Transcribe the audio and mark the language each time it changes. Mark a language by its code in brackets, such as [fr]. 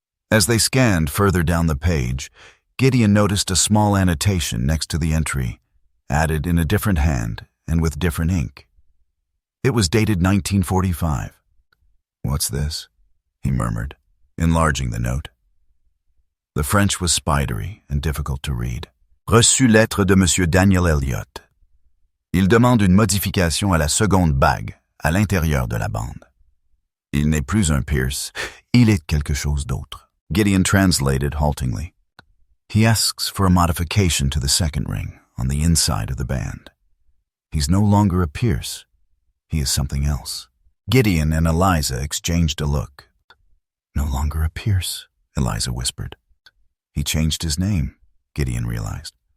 [en] As they scanned further down the page, Gideon noticed a small annotation next to the entry, added in a different hand and with different ink. It was dated 1945. "What's this?" he murmured, enlarging the note. The French was spidery and difficult to read. [fr] "Reçu lettre de Monsieur Daniel Elliott. Il demande une modification à la seconde bague, à l'intérieur de la bande. Il n'est plus un Pierce, il est quelque chose d'autre." [en] Gideon translated haltingly. "He asks for a modification to the second ring on the inside of the band. He's no longer a Pierce. He is something else." Gideon and Eliza exchanged a look. "No longer a Pierce," Eliza whispered. "He changed his name," Gideon realized.